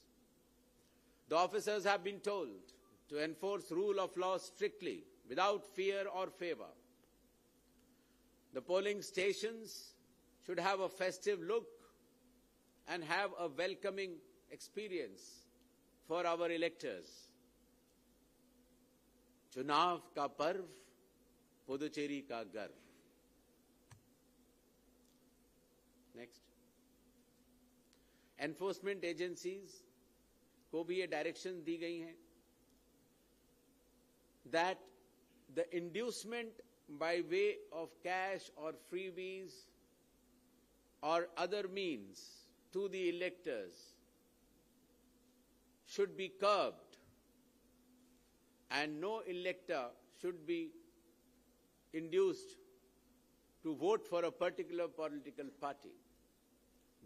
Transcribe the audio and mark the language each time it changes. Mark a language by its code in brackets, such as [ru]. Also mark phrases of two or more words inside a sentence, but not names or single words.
[en] The officers have been told to enforce rule of law strictly, without fear or favor. The polling stations should have a festive look and have a welcoming experience for our electors. [hi] चुनाव का पर्व, Pondicherry का गर्व. [en] Next. Enforcement agencies [hi] को भी ये direction दी गई हैं [en] that the inducement by way of cash or freebies or other means to the electors should be curbed, and no elector should be induced to vote for a particular political party.